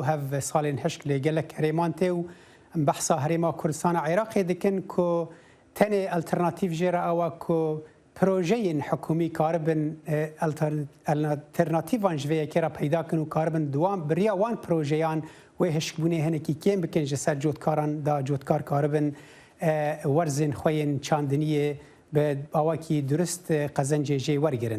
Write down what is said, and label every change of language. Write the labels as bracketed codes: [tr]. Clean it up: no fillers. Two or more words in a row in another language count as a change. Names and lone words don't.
[ku] هەv ساڵێن هەشک لێ گەلک هەرێمان تێ و بەحسا هەرێما کوردستانە عێراقێ دکن کۆ تەنێ ئەلتەرناتیڤ ژێرە ئەوە کۆ پرۆژەیەن حکومی کاربن ئەلتەرناتیڤان ژvەیەکێرە پەیداکن و کاربن دوام بریا وان پرۆژەیان وێ هشکبوونێ هەنێکی کێم بکەن ji ser cotkaran da cotkar karibin werzên xwe yên çandiniyê bi awakî durist qezencê jê wergirin.